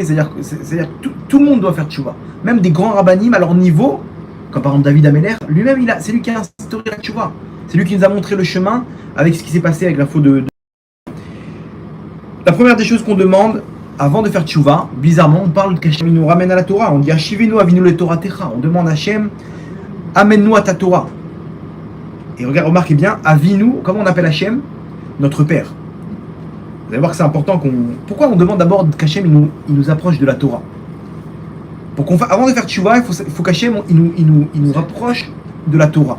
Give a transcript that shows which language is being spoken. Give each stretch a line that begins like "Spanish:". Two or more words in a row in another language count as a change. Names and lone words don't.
French: C'est-à-dire que tout le monde doit faire teshuva. Même des grands rabbanim à leur niveau, comme par exemple David Ameller, lui-même, c'est lui qui a instauré la teshuva. C'est lui qui nous a montré le chemin avec ce qui s'est passé avec la faute de... La première des choses qu'on demande avant de faire teshuva, bizarrement, on parle qu'Hachem nous ramène à la Torah.
Hebrew: On dit השיבנו אבינו לתורתך.
French: On demande à Hachem, amène-nous à ta Torah. Et remarquez bien, Avinu, comment on appelle Hachem? Notre Père. Vous allez voir que c'est important qu'on... Pourquoi on demande d'abord qu'Hachem il nous approche de la Torah? Avant de faire teshuva, il faut qu'Hachem il nous rapproche de la Torah.